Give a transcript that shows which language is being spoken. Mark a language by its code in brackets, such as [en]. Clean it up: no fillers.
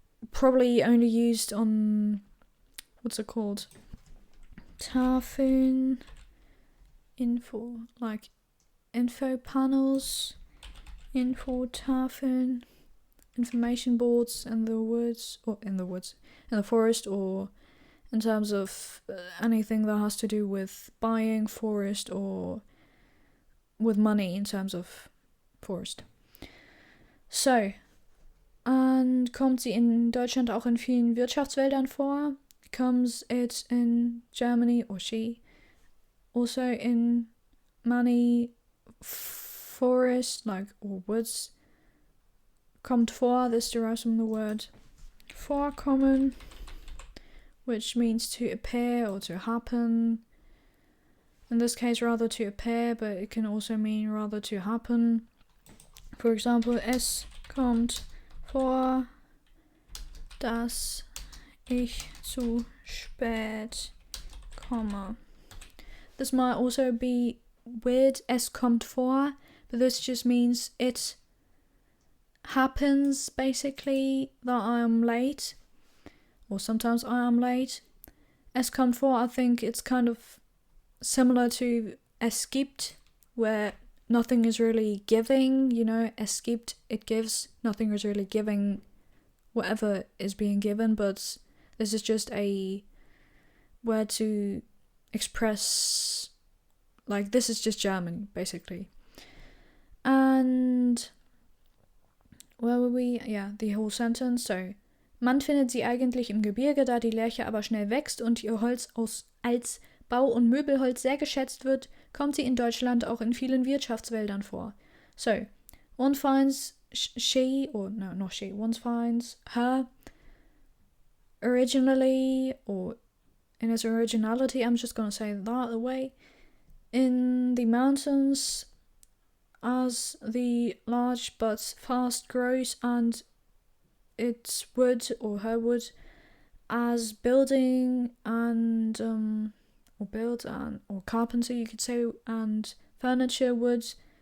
[en] probably only used on, what's it called, Tafeln, info panels, Infotafeln, information boards in the forest, or in terms of anything that has to do with buying forest, or with money in terms of forest. [de] So, und kommt sie in Deutschland auch in vielen Wirtschaftswäldern vor? [en] Comes it in Germany, or she, also in many forests, or woods, [de] kommt vor. [en] This derives from the word vorkommen, which means to appear or to happen. In this case, rather to appear, but it can also mean rather to happen. For example, [de] es kommt vor, dass ich zu spät komme. [en] This might also be weird, [de] es kommt vor, [en] but this just means it happens, basically, that I am late, or sometimes I am late. [de] Es kommt vor, [en] I think it's kind of similar to [de] es gibt, [en] where nothing is really giving, es gibt, it gives, nothing is really giving whatever is being given, but this is just a word to express, this is just German, basically. And where were we? Yeah, the whole sentence. [de] So, man findet sie eigentlich im Gebirge, da die Lärche aber schnell wächst und ihr Holz als Bau- und Möbelholz sehr geschätzt wird, kommt sie in Deutschland auch in vielen Wirtschaftswäldern vor. [en] So, one finds one finds her originally, or in its originality, I'm just gonna say that way, in the mountains as the large but fast grows, and its wood or her wood as building and or carpenter, you could say, and furniture wood